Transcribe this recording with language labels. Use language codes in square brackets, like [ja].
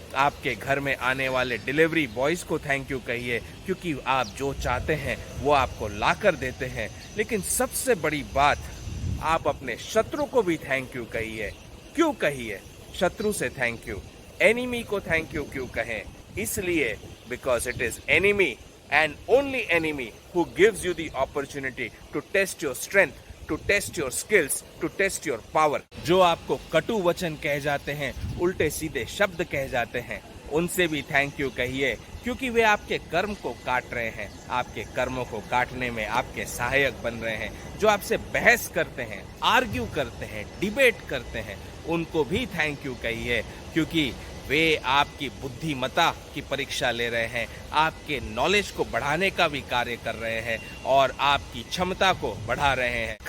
[hi] आपके घर में आने वाले डिलीवरी बॉयज़ को थैंक यू कहिए, क्योंकि आप जो चाहते हैं वो आपको ला कर देते हैं। लेकिन सबसे बड़ी बात, आप अपने शत्रु को भी थैंक यू कहिए। क्यों कहिए? शत्रु से थैंक यू। एनिमी को थैंक यू क्यों कहें? इसलिए [en] Because it is enemy and only enemy who gives you the opportunity to test your strength, to test your skills, to test your power. [hi] जो आपको कटु वचन कह जाते हैं, उल्टे सीधे शब्द कह जाते हैं, उनसे भी थैंक यू कहिए, क्योंकि वे आपके कर्म को काट रहे हैं, आपके कर्मों को काटने में आपके सहायक बन रहे हैं। जो आपसे बहस करते हैं, आर्ग्यू करते हैं, डिबेट करते हैं, उनको भी थैंक यू कहिए, क्योंकि वे आपकी बुद्धिमत्ता की परीक्षा ले रहे हैं, आपके नॉलेज को बढ़ाने का भी कार्य कर रहे हैं और आपकी क्षमता को बढ़ा रहे हैं।